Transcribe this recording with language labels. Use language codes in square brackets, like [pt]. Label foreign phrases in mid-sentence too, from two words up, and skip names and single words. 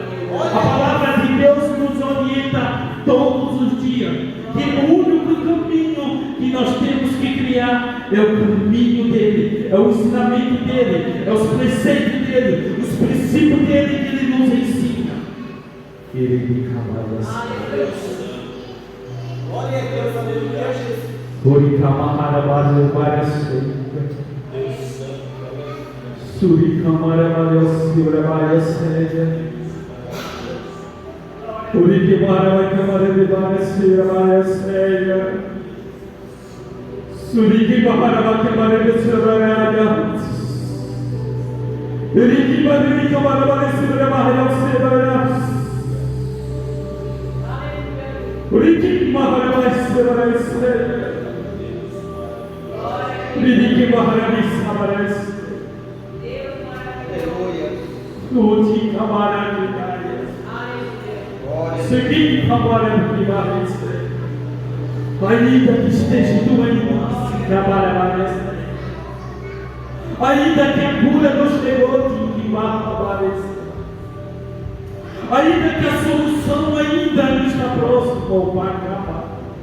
[pt] A palavra de Deus nos orienta todos os dias que o único caminho que nós temos que criar é o caminho dele, é o ensinamento dele, é os preceitos dele, os princípios dele que ele nos ensina. Ele Glória a Deus, aleluia, Jesus. Suri Kamara Sura Maya Seja Uri Kimara Kamara Vibara Sura Maya Seja Suri Kimara Kamara Sura Maya Uri Kimara Kamara Sura Maya Seja Uri Kimara Sura Seja Uri Kimara Sura Tutti camarada, seguinte camarada que vai ser, ainda que esteja doente, trabalhará, ainda que a cura não chegou, que vai aparecer, ainda que a solução ainda não está próxima, ou vai acabar.